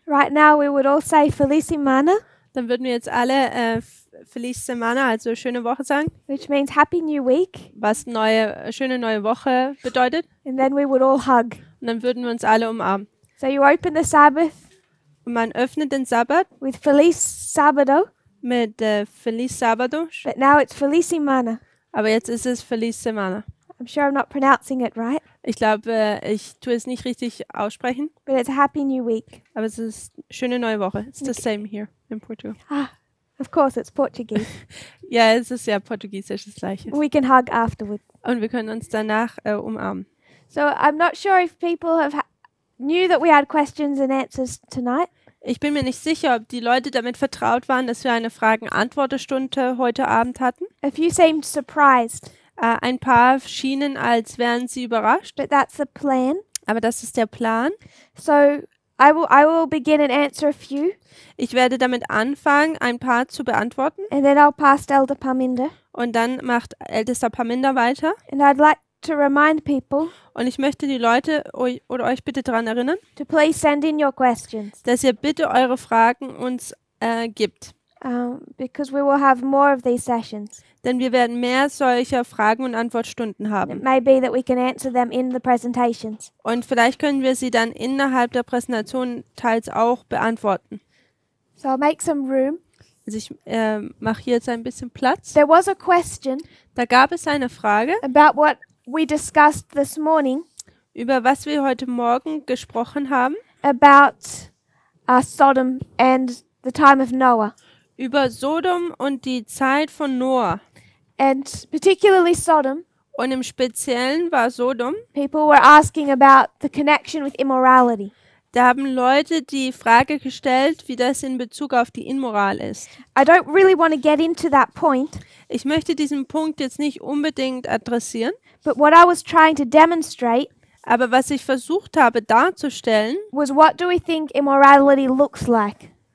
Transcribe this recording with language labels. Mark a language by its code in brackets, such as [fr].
[en] right now we would all say [pt] Feliz Semana, [de] dann würden wir jetzt alle [pt] Feliz Semana, [de] also schöne Woche sagen, [en] which means Happy New Week, [de] was schöne neue Woche bedeutet. [en] and then we would all hug. [de] Und dann würden wir uns alle umarmen. [en] So you open the Sabbath [de] Und man öffnet den Sabbat [en] with [pt] Feliz Sábado, [de] mit [pt] Feliz Sábado, [en] but now it's [pt] Feliz Semana. [de] aber jetzt ist es [pt] Feliz Semana. [en] I'm sure I'm not pronouncing it right, [de] Ich glaube, ich tue es nicht richtig aussprechen, [en] but it's a Happy New Week. [de] aber es ist schöne neue Woche. [en] It's the same here in Portugal. Of course, it's Portuguese. [de] Ja, es ist ja portugiesisch das Gleiche. [en] We can hug afterward. [de] Und wir können uns danach umarmen. [en] So I'm not sure if people knew that we had questions and answers tonight. [de] Ich bin mir nicht sicher, ob die Leute damit vertraut waren, dass wir eine Fragen-Antwort-Stunde heute Abend hatten. [en] A few seemed surprised, [de] Ein paar schienen, als wären sie überrascht, [en] but that's the plan. [de] aber das ist der Plan. [en] So I will begin and answer a few, [de] Ich werde damit anfangen, ein paar zu beantworten [en] and then I'll pass to Elder Parminder. [de] und dann macht Ältester Parminder weiter. [en] And I'd like to remind people [de] Und ich möchte die Leute euch bitte daran erinnern, [en] to please send in your questions, [de] dass ihr bitte eure Fragen uns gibt. [en] because we will have more of these sessions. [de] Denn wir werden mehr solcher Fragen- und Antwortstunden [en] It [de] haben. [en] may be that we can answer them in the presentations. [de] Und vielleicht können wir sie dann innerhalb der Präsentation teils auch beantworten. [en] So I'll make some room. [de] Also ich mache hier jetzt ein bisschen Platz. [en] There was a question [de] Da gab es eine Frage, [en] about what we discussed this morning [de] über was wir heute Morgen gesprochen haben, [en] about Sodom and the time of Noah, [de] über Sodom und die Zeit von Noah. [en] and particularly Sodom. [de] Und im Speziellen war Sodom, [en] People were asking about the connection with immorality. [de] da haben Leute die Frage gestellt, wie das in Bezug auf die Unmoral ist. [en] I don't really want to get into that point, [de] Ich möchte diesen Punkt jetzt nicht unbedingt adressieren, [en] but what I was trying to demonstrate [de] aber was ich versucht habe darzustellen, [en] was, what do we think immorality looks like?